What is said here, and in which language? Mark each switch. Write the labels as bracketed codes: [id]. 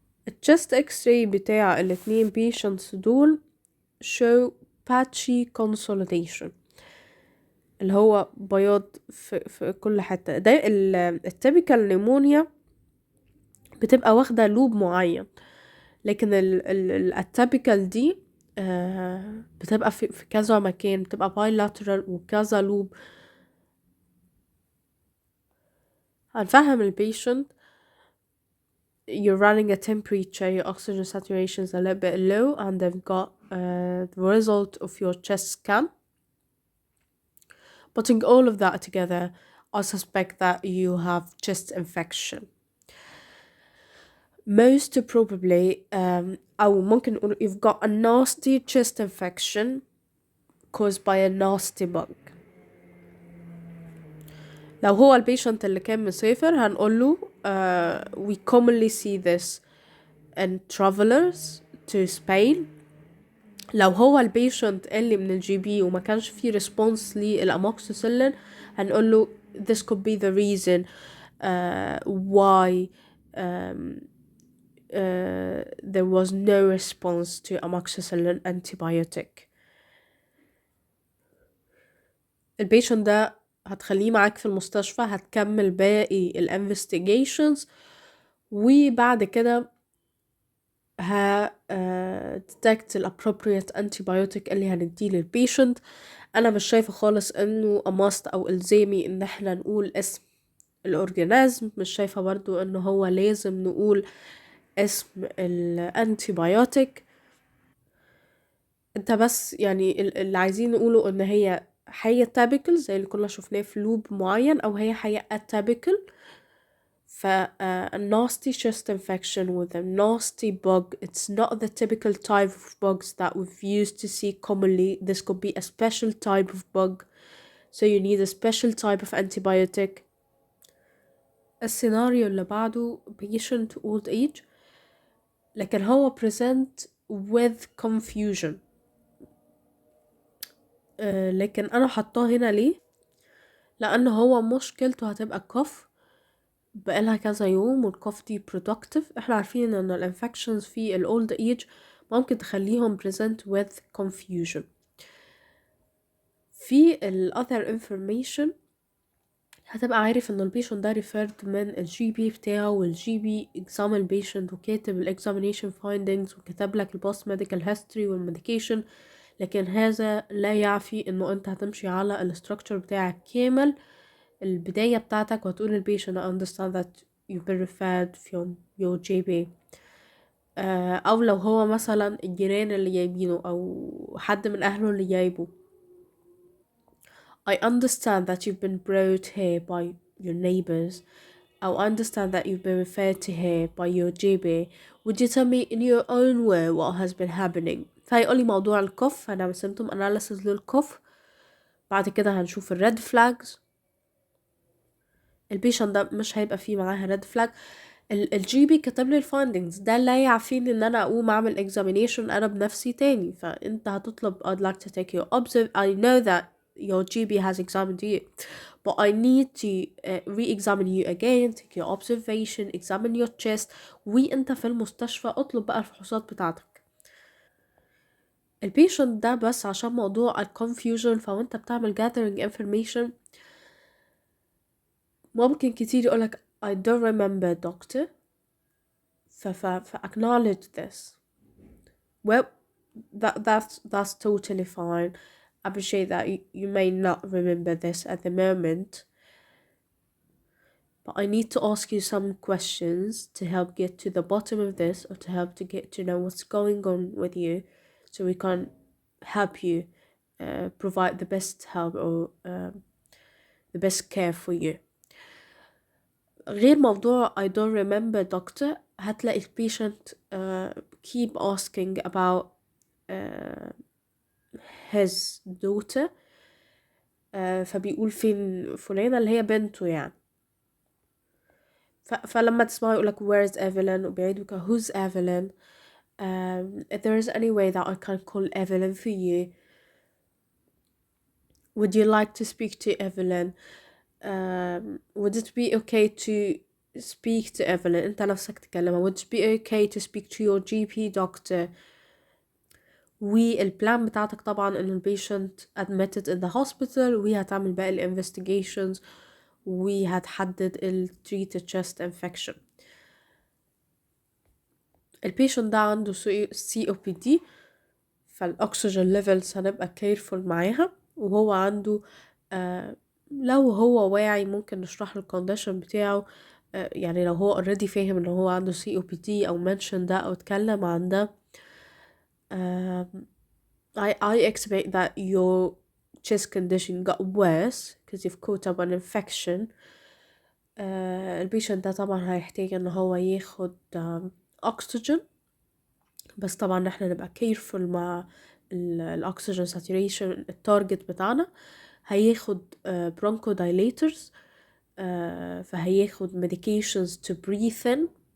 [ar] الchest x-ray بتاع الاتنين patients دول [en] show patchy consolidation، [ar] اللي هو بياض في كل حتة. ده التيبيكال نيمونيا بتبقى واخدة لوب معين، لكن الاتيبيكال دي بتبقى في كذا مكان، بتبقى bilateral وكذا لوب. هنفهم البيشنت [en] you're running a temperature, your oxygen saturation is a little bit low, and they've got the result of your chest scan. Putting all of that together, I suspect that you have chest infection. Most probably [ar] أو ممكن نقول [en] you've got a nasty chest infection caused by a nasty bug. [ar] لو هو البيشنت اللي كان مسافر هنقوله [en] we commonly see this in travelers to Spain [ar] لو هو البيشنت اللي من الجي بي وما كانش فيه ريسبونس للأموكسيسيلين هنقول له [en] this could be the reason why there was no response to amoxicillin antibiotic. [ar] البيشنت ده هتخليه معاك في المستشفى، هتكمل باقي الانفستيجيشنز، وبعد كده detect ال appropriate antibiotic اللي هنديه للبيشنت. انا مش شايفة خالص انه [en] a must [ar] او الزامي ان احنا نقول اسم الاورجانيزم، مش شايفة برضو انه هو لازم نقول اسم الانتيبيوتيك. انت بس يعني اللي عايزين نقوله ان هي حاجة typical زي اللي كنا شفناه في لوب معين، او هي حاجة atypical. [en] ف a nasty chest infection with a nasty bug, it's not the typical type of bugs that we've used to see commonly. This could be a special type of bug, so you need a special type of antibiotic. [ar] السيناريو اللي بعده [en] patient old age [ar] لكن هو [en] present with confusion. [ar] لكن انا حطاه هنا ليه؟ لان هو مشكلته هتبقى كف بقالها كذا يوم، والكف دي productive. احنا عارفين ان الانفكشنز في الاولد ايج ممكن تخليهم present with confusion. في ال other information هتبقى عارف ان البيشنت ده referred من الجي بي بتاعه، والجي بي examine البيشنت وكاتب ال examination findings وكتب لك ال post medical history والميديكيشن. لكن هذا لا يعفي انه انت هتمشي على الستركتشر بتاعك كامل، البداية بتاعتك، وهتقول للبيشنت [en] I understand that you've been referred from your GP. [ar] او لو هو مثلا الجيران اللي جايبينه او حد من اهله اللي جايبه [en] I understand that you've been brought here by your neighbors. I understand that you've been referred to here by your GP. Would you tell me in your own way what has been happening? [ar] فهيقولي موضوع الكف، هنعمل symptom analysis للكف، بعد كده هنشوف الريد فلاجز. البيشنت ده مش هيبقى فيه معاها ريد فلاج. الجي بي كتب لي الفايندنجز، ده لا يعفيني ان انا اقوم اعمل examination انا بنفسي تاني. فانت هتطلب [en] I'd like to take your I know that your GP has examined you, but I need to re-examine you again, take your observation, examine your chest. [ar] وانت في المستشفى اطلب بقى الفحوصات بتاعتك. البيشنت ده بس عشان موضوع الconfusion، فوانت بتعمل gathering information ممكن كتير يقولك [en] I don't remember doctor. ف acknowledge this. Well, that's totally fine. Appreciate that you may not remember this at the moment, but I need to ask you some questions to help get to the bottom of this, or to help to get to know what's going on with you, so we can help you provide the best help or the best care for you. [ar] غير موضوع [en] I don't remember doctor، [ar] هتلاقي [en] patient keep asking about his daughter. [ar] فبيقول فين فلانة اللي هي بنته يعني. فلما تسمعه يقولك [en] where's Evelyn، [ar] وبيعيدوا [en] who's Evelyn. If there is any way that I can call Evelyn for you, would you like to speak to Evelyn? Would it be okay to speak to Evelyn؟ [ar] انت نفسك تكلمها. [en] Would it be okay to speak to your GP doctor؟ [ar] والبلان بتاعتك طبعا ان البيشنت [en] admitted in the hospital، [ar] وهتعمل باقي ال [en] investigations، [ar] وهتحدد ال [en] treated chest infection. [ar] البيشنت ده عنده COPD، فالأكسجين levels هنبقى careful معاها. وهو عنده لو هو واعي ممكن نشرح له الcondition بتاعه. يعني لو هو already فاهم ان هو عنده COPD او mention ده او اتكلم عن ده. [en] I expect that your chest condition got worse because you've caught up an infection. [ar] البيشنت ده طبعا هيحتاج ان هو ياخد oxygen، بس طبعا احنا نبقى careful مع الاكسجين saturation التارجت بتاعنا. هياخد [en] bronchodilators، [ar] فهياخد [en] medications to breathe in.